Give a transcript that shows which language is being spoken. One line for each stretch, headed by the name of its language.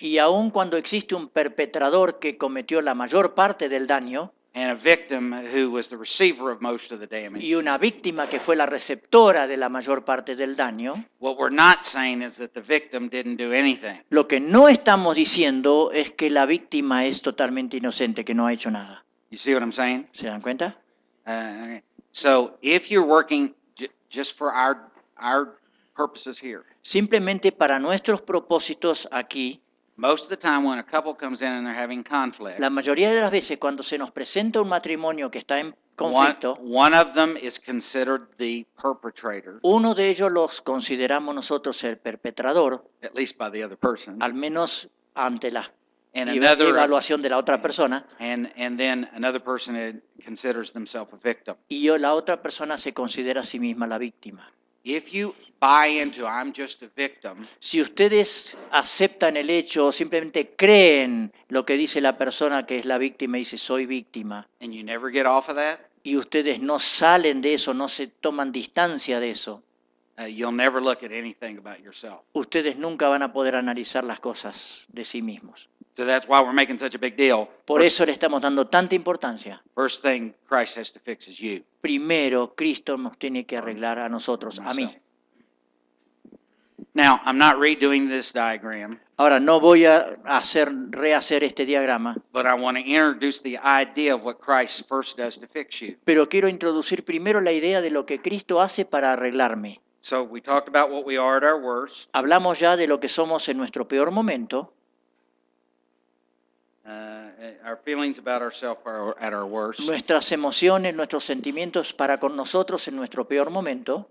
Spanish: Y aun cuando existe un perpetrador que cometió la mayor parte del daño
English: and a victim who was the receiver of most of the damage,
Spanish: y una víctima que fue la receptora de la mayor parte del daño,
English: what we're not saying is that the victim didn't do anything.
Spanish: lo que no estamos diciendo es que la víctima es totalmente inocente, que no ha hecho nada.
English: You see what I'm saying?
Spanish: ¿Se dan cuenta?
English: So if you're working just for our purposes here,
Spanish: Simplemente para nuestros propósitos aquí,
English: most of the time when a couple comes in and they're having conflict,
Spanish: la mayoría de las veces cuando se nos presenta un matrimonio que está en
English: one
Spanish: conflicto,
English: of them is considered the perpetrator,
Spanish: uno de ellos los consideramos nosotros el perpetrador,
English: at least by the other person,
Spanish: al menos ante la
English: and another
Spanish: evaluación de la otra persona,
English: and then another person considers themselves a victim.
Spanish: y la otra persona se considera a sí misma la víctima.
English: If you buy into I'm just a victim,
Spanish: Si ustedes aceptan el hecho o simplemente creen lo que dice la persona que es la víctima y dice soy víctima,
English: and you never get off of that,
Spanish: y ustedes no salen de eso, no se toman distancia de eso,
English: you'll never look at anything about yourself.
Spanish: ustedes nunca van a poder analizar las cosas de sí mismos.
English: So that's why we're making such a big deal.
Spanish: Por eso le estamos dando tanta importancia.
English: First thing Christ has to fix is you.
Spanish: Primero, Cristo nos tiene que arreglar a nosotros, a mí.
English: Now, I'm not redoing this diagram,
Spanish: Ahora, no voy a rehacer este diagrama,
English: but I want to introduce the idea of what Christ first does to fix you.
Spanish: pero quiero introducir primero la idea de lo que Cristo hace para arreglarme.
English: So we talked about what we are at our worst.
Spanish: Hablamos ya de lo que somos en nuestro peor momento.
English: Our feelings about ourselves are at our worst,
Spanish: Nuestras emociones, nuestros sentimientos para con nosotros en nuestro peor momento,